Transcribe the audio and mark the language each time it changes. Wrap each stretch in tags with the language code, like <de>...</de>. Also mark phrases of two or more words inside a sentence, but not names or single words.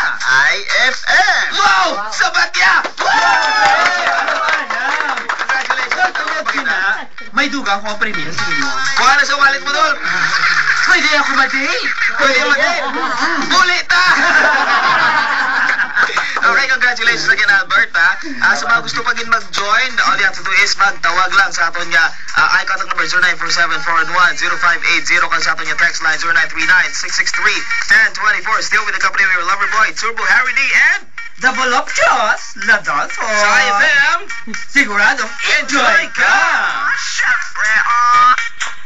<hil>IFM! Wow! Sabat niya!</hil> <en>Congratulations!</en> <hil>May dugang ko ang premium sa inyo. Kuha na sa wallet mo, Dolph! Pwede ako ma-date? Pwede mag-date! Bulit ta!</hil> <en>Okay, congratulations again, Albert, ha?</en> <hil>Sa mga gusto pa din mag-join,</hil> <en>all you have to do is</en> <hil>magtawag lang sa aton niya</hil> <en>contact number</en> <hil>0947-411-0580 kan sa aton niya</hil> <en>text line</en> <hil>0939-663-1024.</hil> <en>Still with the company of your lover boy, Turbo Harry D and Double Options, Ladolfo.</en> <hil>sa IFM.</hil> <tl>Siguradong enjoy ka! Syempre,</tl>